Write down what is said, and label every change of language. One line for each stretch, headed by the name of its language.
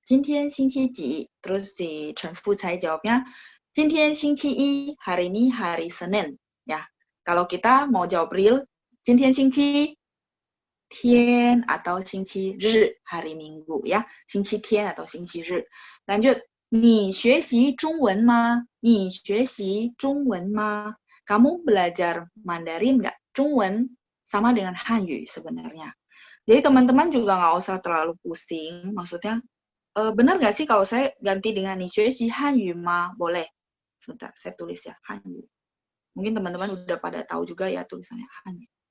Chinese: 今天星期几?
Indonesian: Terus si Chen Fucai jawabnya,
Chinese: 今天星期一
Indonesian: hari ini hari Senin ya. Kalau kita mau jawab real,
Chinese: 今天星期天
Indonesian: atau 星期日 hari Minggu ya, 星期天 atau 星期日. Lanjut,
Chinese: 你学习中文吗? 你学习中文吗?
Indonesian: Kamu belajar Mandarin nggak? 中文 sama dengan Hanyu sebenarnya. Jadi teman-teman juga nggak usah terlalu pusing. Maksudnya, benar nggak sih kalau saya ganti dengan
Chinese: 你学习汉语吗?
Indonesian: Boleh. Sebentar, saya tulis ya, Hanyu. Mungkin teman-teman udah pada tahu juga ya tulisannya Hanyu.